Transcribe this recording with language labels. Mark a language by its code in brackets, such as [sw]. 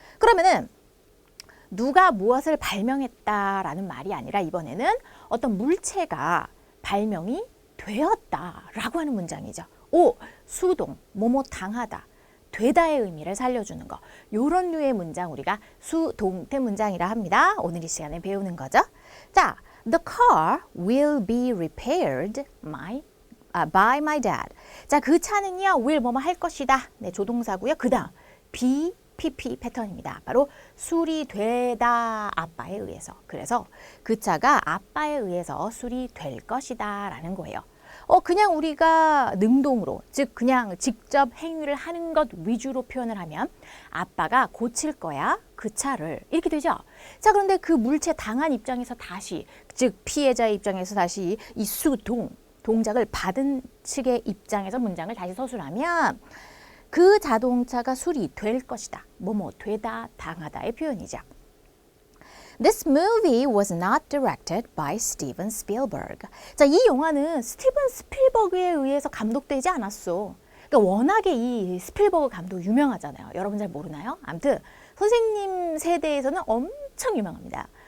[ko] 그러면은, 누가 무엇을 발명했다라는 말이 아니라 이번에는 어떤 물체가 발명이 되었다라고 하는 문장이죠. 수동, 당하다, 되다의 의미를 살려주는 거. 요런 류의 문장 우리가 수동태 문장이라 합니다. 오늘 이 시간에 배우는 거죠. [en] 자, the car will be repaired by my dad. [ko] 자, 그 차는요, will 할 것이다. 네, 조동사고요. 그 다음, be PP 패턴입니다. 바로 수리되다 아빠에 의해서. 그래서 그 차가 아빠에 의해서 수리될 것이다 라는 거예요. 그냥 우리가 능동으로, 즉 그냥 직접 행위를 하는 것 위주로 표현을 하면 아빠가 고칠 거야, 그 차를. 이렇게 되죠. 자, 그런데 그 물체 당한 입장에서 다시, 즉 피해자의 입장에서 다시 이 동작을 받은 측의 입장에서 문장을 다시 서술하면 그 자동차가 수리될 것이다. 되다, 당하다의 표현이죠. [en] This movie was not directed by Steven Spielberg. [ko] 자, 이 영화는 스티븐 스필버그에 의해서 감독되지 않았어. 그러니까 워낙에 이 스필버그 감독 유명하잖아요. 여러분 잘 모르나요? 아무튼 선생님 세대에서는 엄청 유명합니다.